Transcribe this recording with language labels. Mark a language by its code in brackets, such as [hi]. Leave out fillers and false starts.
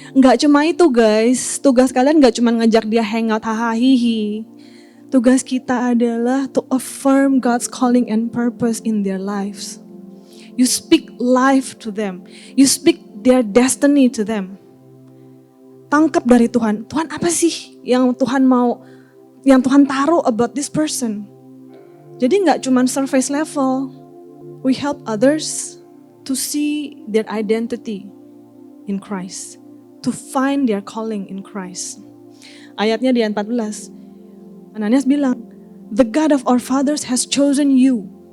[id] Nggak cuma itu guys, tugas kalian nggak cuma ngajak dia hangout, hahaha, hihi. Tugas kita adalah [en] to affirm God's calling and purpose in their lives. You speak life to them, you speak their destiny to them. [id] Tangkap dari Tuhan, Tuhan apa sih yang Tuhan mau, yang Tuhan taruh [en] about this person. [id] Jadi gak cuma [en] surface level. We help others to see their identity in Christ. To find their calling in Christ. [id] Ayatnya di ayat 14. [en] Ananias bilang, the God of our fathers has chosen you.